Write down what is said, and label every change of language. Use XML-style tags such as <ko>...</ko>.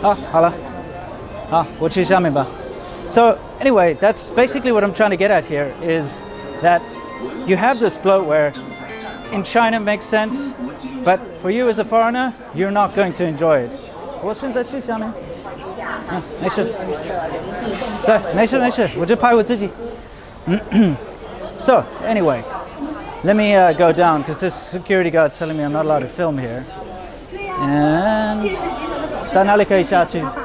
<zh>好了，好，我去下面吧。</zh> <en>So anyway, that's basically what I'm trying to get at here, is that you have this bloatware. In China, it makes sense, but for you as a foreigner, you're not going to enjoy it.</en> <zh>我现在去下面。没事。对，没事没事，我就拍我自己。</zh> <en>So anyway, let me go down because this security guard's telling me I'm not allowed to film here.</en> <zh>And 在哪里可以下去？</zh>